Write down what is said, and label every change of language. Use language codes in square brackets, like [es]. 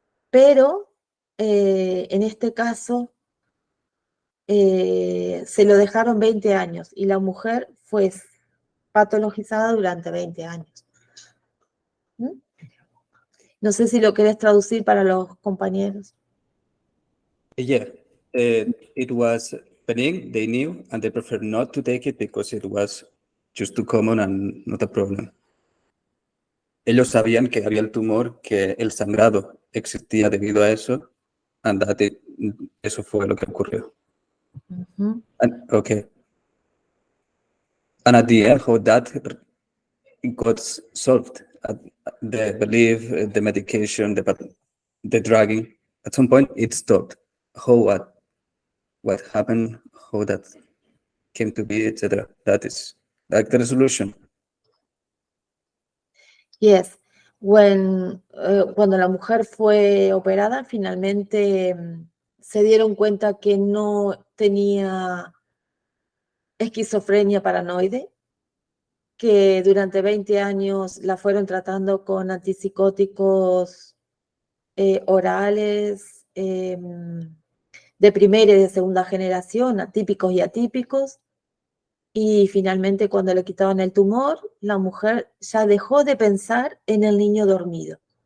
[es] Pero en este caso se lo dejaron 20 años y la mujer fue patologizada durante 20 años. No sé si lo querés traducir para los compañeros. [en] Yeah, it was benign, they knew, and they preferred not to take it because it was just too common and not a problem. [es] Ellos sabían que había el tumor, que el sangrado existía debido a eso, [en] and that [es] eso fue lo que ocurrió. [en] Okay. And at the end, how that got solved? The belief, the medication, the drugging. At some point, it stopped. What happened? How that came to be, etc. That is like the resolution. Yes. [es] Cuando la mujer fue operada, finalmente se dieron cuenta que no tenía esquizofrenia paranoide, que durante 20 años la fueron tratando con antipsicóticos orales de primera y de segunda generación, atípicos y atípicos, y finalmente cuando le quitaban el tumor, la mujer ya dejó de pensar en el niño dormido.